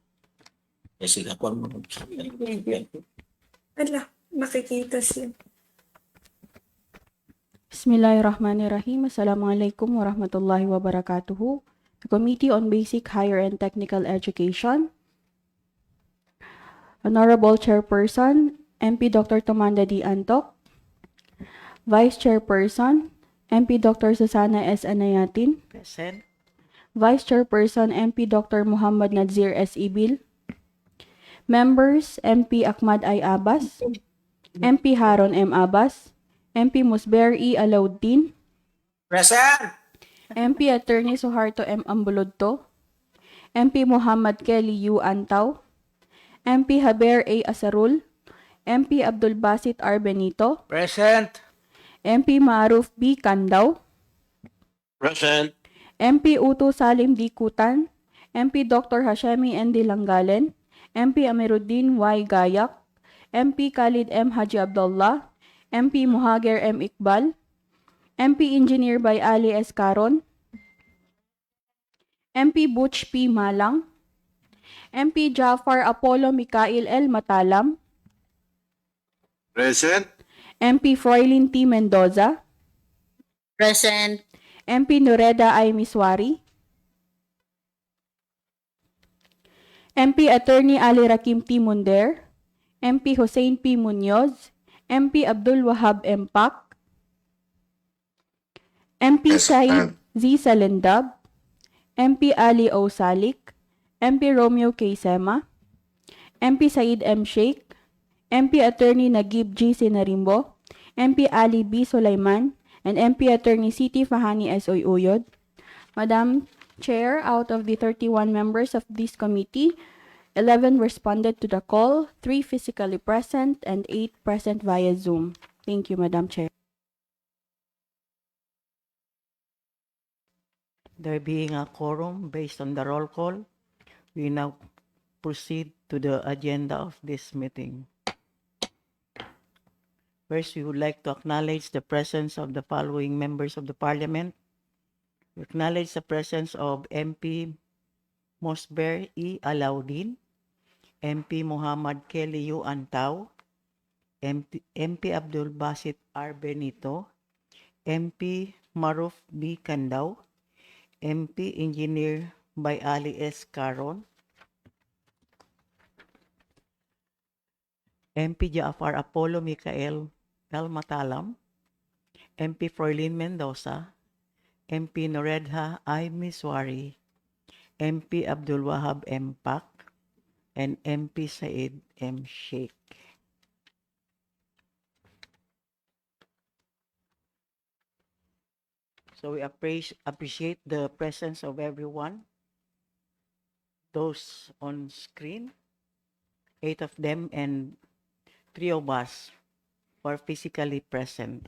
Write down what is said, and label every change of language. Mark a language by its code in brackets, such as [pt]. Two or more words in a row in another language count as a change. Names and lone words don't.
[tl] Sige, ako ang Ala, makikita siya. [ar] بسم الله الرحمن الرحيم. السلام عليكم ورحمة الله وبركاته. [en] The Committee on Basic, Higher and Technical Education, Honorable Chairperson MP Dr. Tomanda D. Antok, Vice Chairperson, MP Dr. Susana S. Anayatin, Present. Vice Chairperson MP Dr. Muhammad Nazir S. Ibil, Members MP Ahmad I. Abbas, MP Haron M. Abbas, MP Musber E. Alauddin, Present! MP Attorney Suharto M. Ambulodto, MP Muhammad Kelly U. Antaw, MP Haber A. Asarul, MP Abdul Basit R. Benito, Present! MP Maruf B. Kandaw, Present! MP Uto Salim D. Kutan, MP Dr. Hashemi N. D. Langgalen, MP Amiruddin Y. Gayak, MP Khalid M. Haji Abdullah, MP Muhager M. Iqbal, MP Engineer by Ali S. Caron, MP Butch P. Malang, MP Jafar Apollo Mikael L. Matalam, Present! MP Froilin T. Mendoza, Present. MP Nureda I. Miswari, MP Attorney Ali Rakim T. Munder, MP Hussein P. Munoz, MP Abdul Wahab M. Pak, MP Said Z. Salendab, MP Ali O. Salik, MP Romeo K. Sema, MP Said M. Sheikh, MP Attorney Nagib G. Sinarimbo, MP Ali B. Sulaiman, and MP Attorney Siti Fahani S. Uyuyod. Madam Chair, out of the 31 members of this committee, 11 responded to the call, 3 physically present, and 8 present via Zoom. Thank you, Madam Chair. There being a quorum based on the roll call, we now proceed to the agenda of this meeting. First, we would like to acknowledge the presence of the following members of the Parliament. We acknowledge the presence of MP Mosber E. Alauddin, MP Muhammad Kelly U. Antaw, MP Abdul Basit R. Benito, MP Maruf B. Kandaw, MP Engineer by Ali S. Caron, MP Jafar Apollo Mikael L. Matalam, MP Froilin Mendoza, MP Noredha I. Miswari, MP Abdul Wahab M. Pak, and MP Said M. Sheikh. So we appreciate the presence of everyone. Those on screen, 8 of them and 3 of us were physically present.